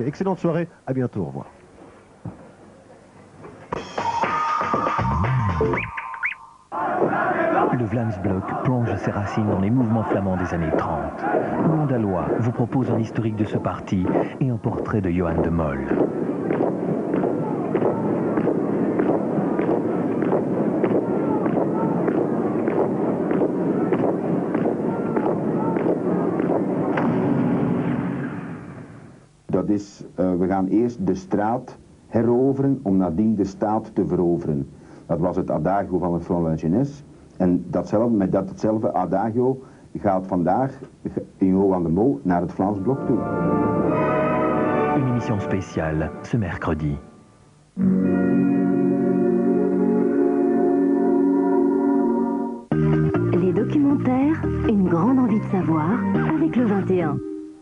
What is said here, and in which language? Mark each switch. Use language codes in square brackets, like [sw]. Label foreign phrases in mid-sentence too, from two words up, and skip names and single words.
[fr] Excellente soirée, à bientôt, au revoir. Le Vlaamsblok plonge ses racines dans les mouvements flamands des années 30. Mondalois vous propose un historique de ce parti et un portrait de Johan de Mol. [nl] We gaan eerst de straat heroveren om nadien de staat te veroveren. Dat was het adagio van het Front de la Jeunesse. En met datzelfde adagio gaat vandaag Johan de Mol naar het Vlaamsblok toe. [fr] Une émission spéciale ce mercredi. Les documentaires, une grande envie de savoir avec le 21.